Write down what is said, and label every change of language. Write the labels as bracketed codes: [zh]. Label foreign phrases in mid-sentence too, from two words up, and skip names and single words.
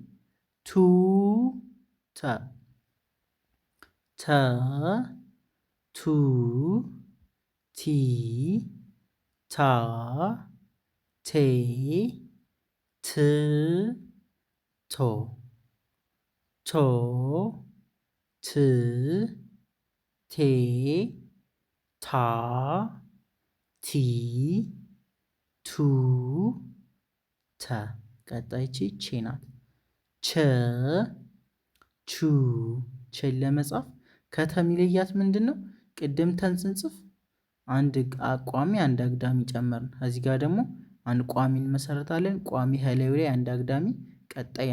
[am] ቱ ተ ተ ቱ ቲ ታ ቴ ት ቶ ቶ ት ቴ ታ ቲ ቱ ተ ቀጣይቺ ቼ ናት። ቸ ቹ ቸን ለመጻፍ ከተ የሚለያት ምንድን ነው? ቅድም ተን ስንጽፍ አንድ ቋሚ አንድ አግዳሚ ጨመርን። እዚህ ጋር ደግሞ አንድ ቋሚ እንመሰርታለን። ቋሚ ከላዩ ላይ አንድ አግዳሚ፣ ቀጣይ